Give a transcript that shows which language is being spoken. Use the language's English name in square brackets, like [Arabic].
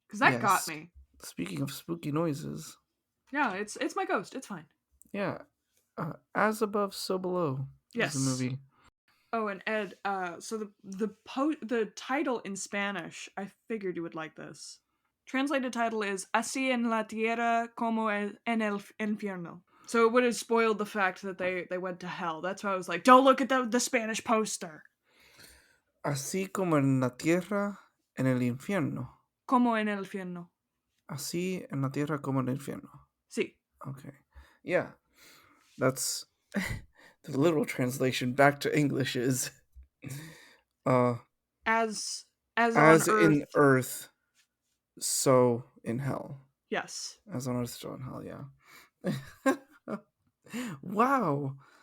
[English] Because that got Yes. me. Speaking of spooky noises, Yeah, it's my ghost. It's fine. yeah, As Above, So Below is the Yes. movie. Oh, and Ed, so the title in Spanish, I figured you would like this. Translated title is Así en la tierra como en el infierno. So it would have spoiled the fact that they went to hell. That's why I was like, don't look at the Spanish poster. [Spanish] Así como en la tierra, en el infierno. Como en el infierno. Así en la tierra como en el infierno. Sí. [English] Okay. Yeah. That's the literal translation back to English is As on as Earth. in earth, so in hell. Yes. As on earth, so in hell, yeah. Wow.